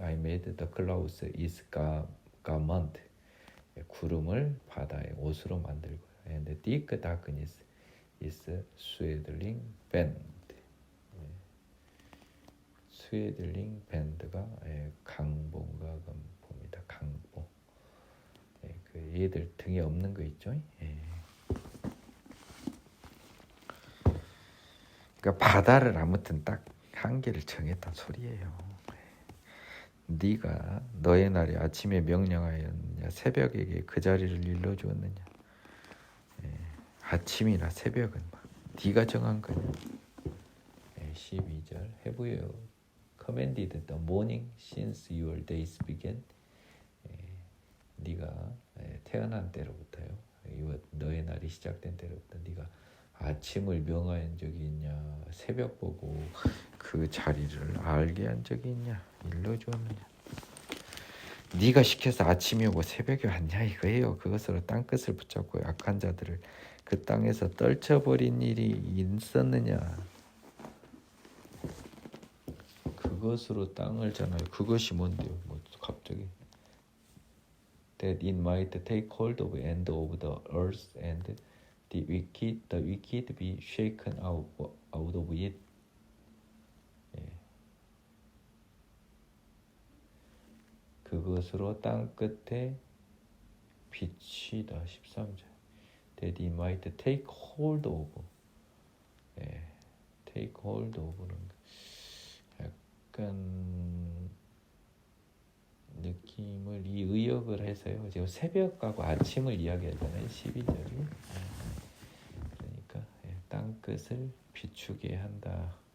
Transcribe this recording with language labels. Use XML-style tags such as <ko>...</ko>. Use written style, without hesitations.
<en>I made the clouds its garment.</en> <ko>구름을 바다의 옷으로 만들고,</ko> <en>and the thick darkness is swaddling band.</en> <ko>스웨들링 밴드가 강보인가 봅니다. 강보. 그 얘들 등에 없는 거 있죠? 그러니까 바다를 아무튼 딱 한계를 정했단 소리예요. 네가 너의 날에 아침에 명령하였느냐? 새벽에게 그 자리를 일러주었느냐? 아침이나 새벽은 네가 정한 거냐? 12절.</ko> <en>Have you commanded the morning since your days began?</en> <ko>네가 태어난 때로부터요. 너의 날이 시작된 때로부터 네가 아침을 명하한 적이 있냐? 새벽 보고 그 자리를 알게 한 적이 있냐? 일러주었느냐? 네가 시켜서 아침이 오고 새벽이 왔냐 이거예요. 그것으로 땅끝을 붙잡고 악한 자들을 그 땅에서 떨쳐버린 일이 있었느냐? 그것으로 땅을 잖아요. 그것이 뭔데요? 뭐 갑자기</ko> <en>that it might take hold of the end of the earth and the wicked be shaken out of it.</en> <ko>예. 그것으로 땅 끝에 비치다. 13절.</ko> <en>That it might take hold of.</en> <ko>예.</ko> <en>take hold of</en> <ko>는 약간 느낌을 이 의역을 해서요. 지금 새벽하고 아침을 이야기하잖아요. 12절이. 그러니까 땅 끝을 비추게 한다.</ko>